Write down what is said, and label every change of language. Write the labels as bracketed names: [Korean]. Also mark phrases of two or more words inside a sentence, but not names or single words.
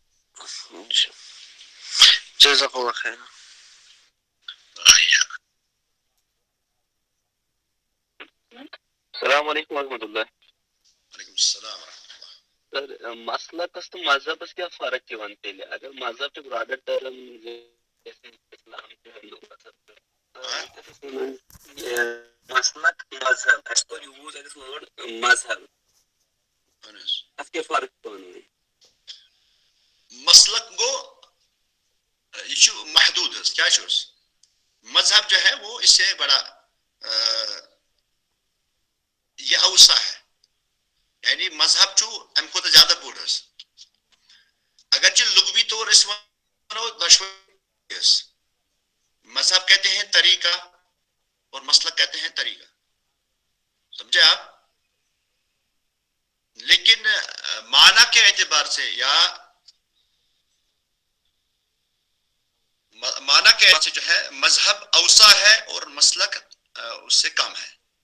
[Arabic] جزاک اللہ خیر. السلام علیکم ورحمۃ اللہ. وعلیکم السلام ورحمۃ اللہ. [Kashmiri] سر مسلکس تو مذہبس کیا فرق یوان تیلہِ اگر مذہب چھُ [English] broader term [Kashmiri] اسلام مسلک مذہب [Urdu] اس کو [English] use as word [Kashmiri] مذہب اتھ کیا فرق پانہٕ ؤنۍ. مسلک گو یہ چھُ محدود حظ کیا چھُ مذہب [Urdu] جو ہے وہ اس سے بڑا یہ اوسع ہے. [Kashmiri] یعنی مذہب چھُ امہِ کھۄتہٕ زیادہ بوٚڑ حظ. اگرچہ لغوی طور اس ونو دۄشوے حظ. [Urdu] مذہب کہتے ہیں طریقہ اور مسلک کہتے ہیں طریقہ, سمجھے آپ. لیکن معنی کے اعتبار سے یا معنی کے اعتبار سے جو ہے مذہب اوسع ہے اور مسلک اس سے کم ہے.